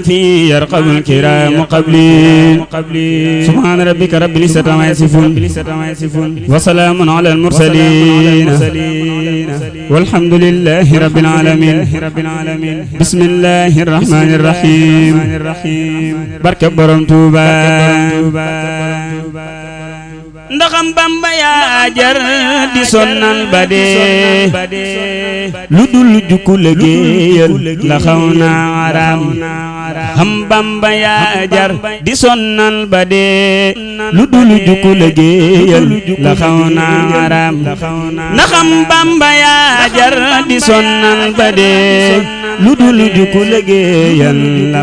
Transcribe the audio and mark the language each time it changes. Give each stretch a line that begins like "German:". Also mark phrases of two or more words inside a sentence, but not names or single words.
Arabic: في يرقب الكرام قبلي سبحان ربك رب العزة عما يصفون وسلام على المرسلين والحمد لله رب العالمين بسم الله الرحمن الرحيم بركة borom Tuuba
Wolof: ndaxam Bamba yaa jar di sonnal ba dee lu dul jukku liggéeyal la xaw naa araam xam Bamba yaa jar di sonnal ba dee lu dul jukku liggéeyal la xaw naa araam ndaxam Bamba yaa jar di sonnal ba dee lu dul jukku liggéeyal la